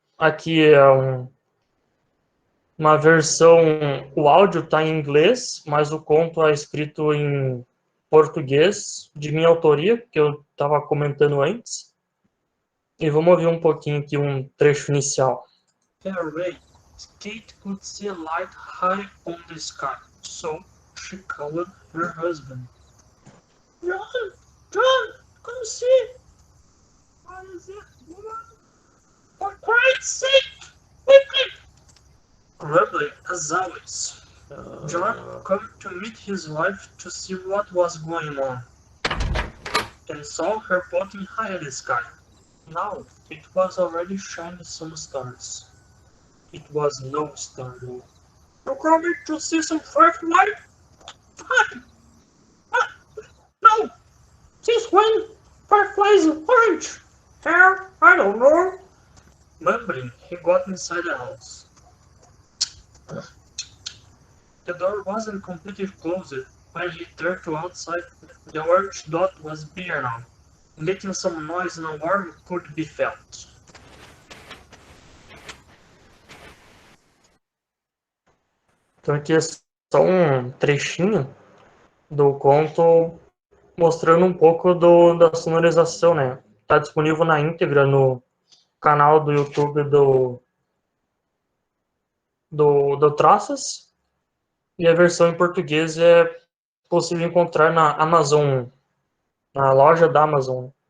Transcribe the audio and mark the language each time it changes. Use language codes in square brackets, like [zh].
[pt] Aqui é uma versão, o áudio está em inglês, mas o conto é escrito em português, de minha autoria, que eu estava comentando antes. E vamos ouvir um pouquinho aqui, um trecho inicial. [en] Kate could see a light high on the sky, so she called her husband. John, come see. What is it, woman? For Christ's sake, quickly! Grumbling, as always. John came to meet his wife to see what was going on, and saw her pointing high at the sky. Now, it was already shining some stars. It was no star, though. You coming to see some firefly? What? No! Since when? Fireflies are orange? Hell, I don't know. Mumbling, he got inside the house. The door wasn't completely closed when he turned to outside. The orange dot was bigger now, making some noise and a warmth could be felt. [pt] Então aqui é só um trechinho do conto mostrando um pouco da sonorização, né? Está disponível na íntegra no canal do YouTube do Traças, e a versão em português é possível encontrar na Amazon, na loja da Amazon.